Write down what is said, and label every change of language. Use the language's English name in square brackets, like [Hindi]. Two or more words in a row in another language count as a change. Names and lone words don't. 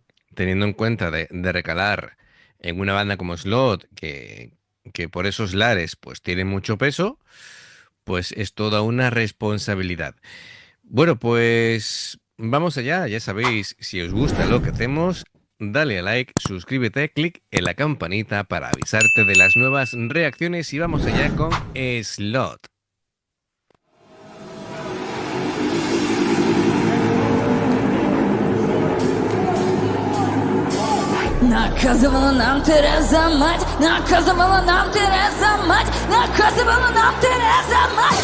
[Spanish] teniendo en cuenta de recalar en una banda como Slot, que por esos lares pues tiene mucho peso, pues es toda una responsabilidad. Bueno, pues vamos allá, ya sabéis, si os gusta lo que hacemos, dale a like, suscríbete, clic en la campanita para avisarte de las nuevas reacciones y vamos allá con Slot. [Russian] Наказывала нам Тереза мать, наказывала нам Тереза мать, наказывала нам Тереза мать.